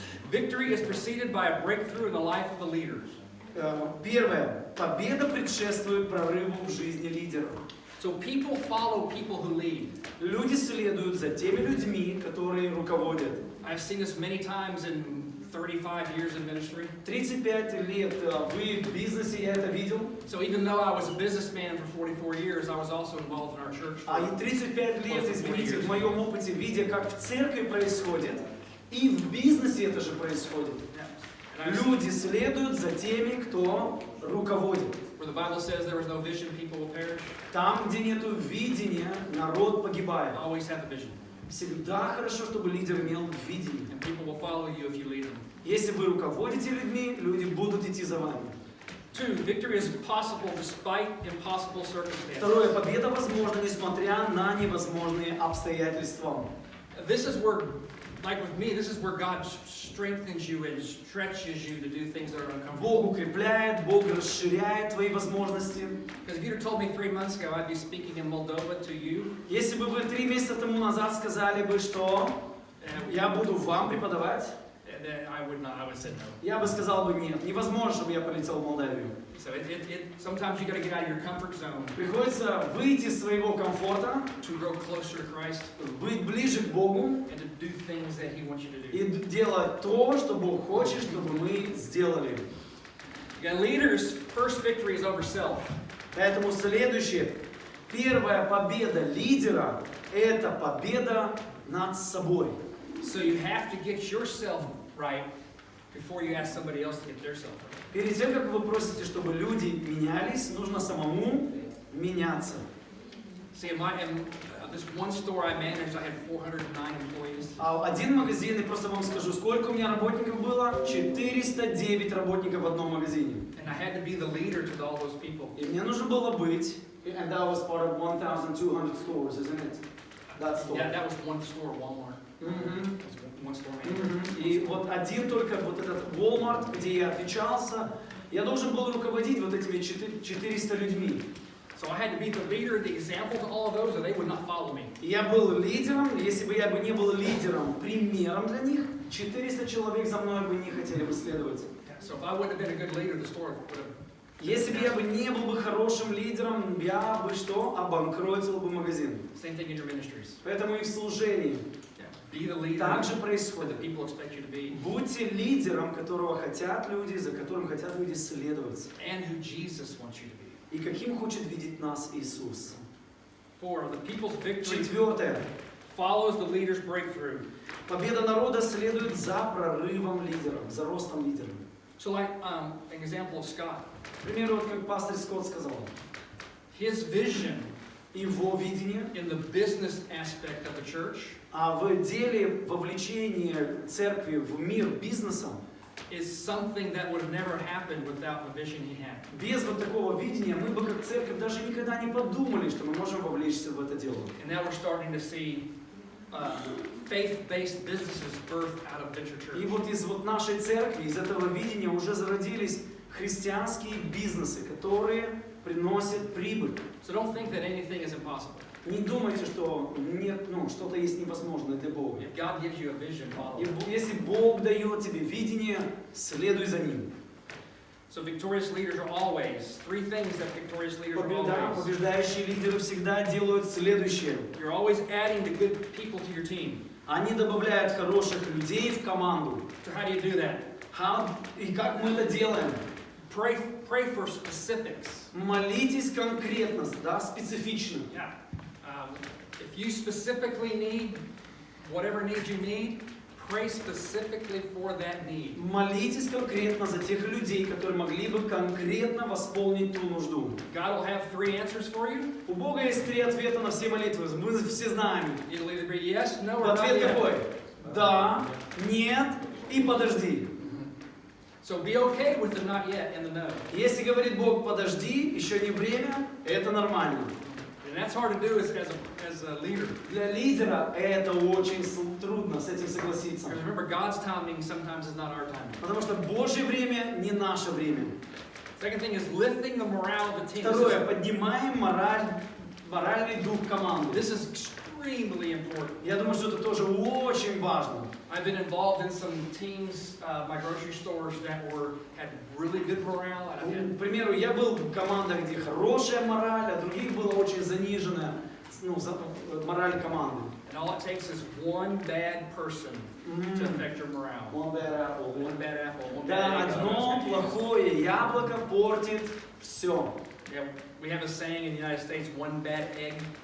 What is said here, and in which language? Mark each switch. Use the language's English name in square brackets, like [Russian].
[English] Victory is preceded by a breakthrough in the life of the leader. [Russian] Первое. Победа предшествует прорыву в жизни лидера. [English] So people follow people who lead. [Russian] Люди следуют за теми людьми, которые руководят. [English] I've seen this many times in 35 years in ministry. [Russian] 35 лет вы в бизнесе, я это видел. [English] So even though I was a businessman for 44 years, I was also involved in our church. [Russian] А и 35 лет, извините, в моем опыте, видя, как в церкви происходит, и в бизнесе это же происходит. Люди следуют за теми, кто руководит. [English] Where the Bible says there was no vision, people will perish. [Russian] Там, где нету видения, народ погибает. [English] Always have a vision. [Russian] Всегда хорошо, чтобы лидер имел видение. [English] And people will follow you if you lead them. [Russian] Если вы руководите людьми, люди будут идти за вами. [English] 2, victory is possible despite impossible circumstances. [Russian] Второе, победа возможна, несмотря на невозможные обстоятельства. [English] This is where, like with me, this is where God strengthens you and stretches you to do things that are uncomfortable. [Russian] Бог укрепляет, Бог расширяет твои возможности. [English] Because if you'd have told me 3 months ago I'd be speaking in Moldova to you, [Russian] Если бы вы 3 месяца тому назад сказали бы, что я буду вам преподавать, [English] then I would say no. [Russian] я бы сказал бы нет, невозможно, чтобы я полетел в Молдавию. [English] So sometimes you got to get out of your comfort zone [Russian] Приходится выйти из своего комфорта, [English] to grow closer to Christ [Russian] быть ближе к Богу [English] and to do things that He wants you to do. [Russian] и делать то, что Бог хочет, чтобы мы сделали. [English] Again, leaders' first victory is over self. [Russian] Поэтому следующее, первая победа лидера – это победа над собой. [English] So you have to get yourself right before you ask somebody else to get their self right. [Russian] Перед тем, как вы просите, чтобы люди менялись, нужно самому меняться. [English] See, in this one store I managed, I had 409 employees. [Russian] Один магазин, и просто вам скажу, сколько у меня работников было? 409 работников в одном магазине. [English] And I had to be the leader to all those people. [Russian] И мне нужно было быть, [English] and that was part of 1,200 stores, isn't it? That store. Yeah, that was one store, Walmart. One store manager. [Russian] И вот один только вот этот Walmart, где я отвечался, я должен был руководить вот этими 400 людьми. [English] So I had to be the leader, the example to all of those, or they would not follow me. [Russian] Я был лидером, если бы я бы не был лидером, примером для них, 400 человек за мной бы не хотели бы следовать. [English] So if I wouldn't have been a good leader, the store would have. [Russian] Если бы я бы не был бы хорошим лидером, я бы что? Обанкротил бы магазин. [English] Same thing in your ministries. [Russian] Поэтому и в служении [English] Be the leader [Russian] так же [English] that the [Russian] происходит. [English] people expect you to be, [Russian] Будьте лидером, которого хотят люди, за которым хотят люди следовать. [English] and who Jesus wants you to be. [Russian] И каким хочет видеть нас Иисус. [English] 4. The people's victory [Russian] Четвертое. [English] follows the leader's breakthrough. [Russian] Победа народа следует за прорывом лидеров, за ростом лидеров. [English] So like an example of Scott. [Russian] К примеру, вот как пастор Скотт сказал, [English] His vision [Russian] его видение, [English] in the business aspect of the church [Russian] а в деле вовлечения церкви в мир бизнесом, [English] is something that would have never happened without the vision he had. [Russian] без вот такого видения мы бы как церковь даже никогда не подумали, что мы можем вовлечься в это дело. [English] And now we're starting to see faith-based businesses birth out of venture [Russian] И [English] church. [Russian] вот из вот нашей церкви, из этого видения уже зародились христианские бизнесы, которые приносят прибыль. [English] So don't think that anything is impossible. [Russian] Не думайте, что нет, что-то есть невозможное для Бога. [English] If God gives you a vision, follow [Russian] И [English] it. [Russian] если Бог дает тебе видение, следуй за ним. [English] So victorious leaders are always, 3 things that victorious leaders are always. [Russian] Побеждающие лидеры всегда делают следующее. [English] You're always adding the good people to your team. [Russian] Они добавляют хороших людей в команду. [English] So how do you do that? [Russian] И как мы это делаем? [English] Pray for specifics. [Russian] Молитесь конкретно, да, специфично. [English] Yeah. If you specifically need whatever need you need, pray specifically for that need. [Russian] Молитесь конкретно за тех людей, которые могли бы конкретно восполнить ту нужду. [English] God will have 3 answers for you. [Russian] У Бога есть 3 ответа на все молитвы. Мы все знаем. [English] It'll either be yes, no, or not [Russian] Ответ [English] yet. [Russian] какой? Да, нет и подожди. [English] So be okay with the not yet and the no. [Russian] Если говорит Бог, подожди, еще не время, это нормально. [English] And that's hard to do as a leader. [Russian] Для лидера это очень трудно с этим согласиться. [English] Because remember, God's timing sometimes is not our timing. [Russian] Потому что Божье время не наше время. [English] Second thing is lifting the morale of the team. [Russian] Второе, поднимаем моральный дух команды. [English] This is extremely important. [Russian] Я думаю, что это тоже очень важно. [English] I've been involved in some teams, my grocery stores that had really good morale. And I've had, [Russian] К примеру, я был в командах, где хорошая мораль, а других была очень заниженная мораль команды. [English] and all it takes is one bad person to affect your morale. One bad apple. One bad apple, one [Russian] Да, [English] bad egg. [Russian] одно плохое яблоко портит все. [English] Yeah, we have a saying in the United States, one bad egg.